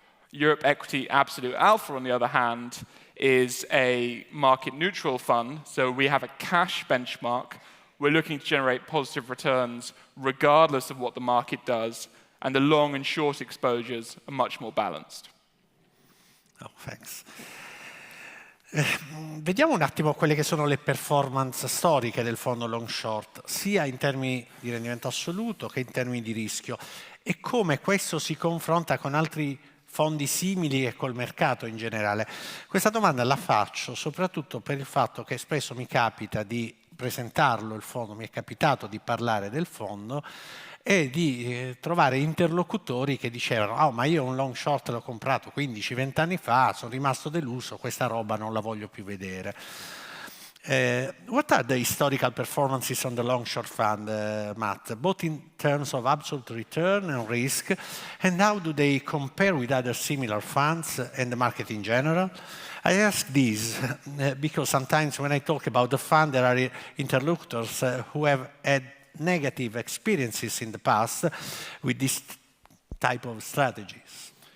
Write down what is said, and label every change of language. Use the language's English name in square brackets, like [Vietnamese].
[English] Europe Equity Absolute Alpha, on the other hand, is a market-neutral fund. So we have a cash benchmark. We're looking to generate positive returns regardless of what the market does, and the long and short exposures are much more balanced. Oh, thanks. [Italian] Vediamo un attimo quelle che sono le performance storiche del fondo long short, sia in termini di rendimento assoluto che in termini di rischio, e come questo si confronta con altri fondi simili e col mercato in generale. Questa domanda la faccio soprattutto per il fatto che spesso mi capita di presentarlo il fondo, mi è capitato di parlare del fondo e di trovare interlocutori che dicevano «Oh, ma io un long short l'ho comprato 15-20 anni fa, sono rimasto deluso, questa roba non la voglio più vedere». [English] What are the historical performances on the long short fund, Matt, both in terms of absolute return and risk, and how do they compare with other similar funds and the market in general? I ask this because sometimes when I talk about the fund, there are interlocutors who have had negative experiences in the past with this type of strategies.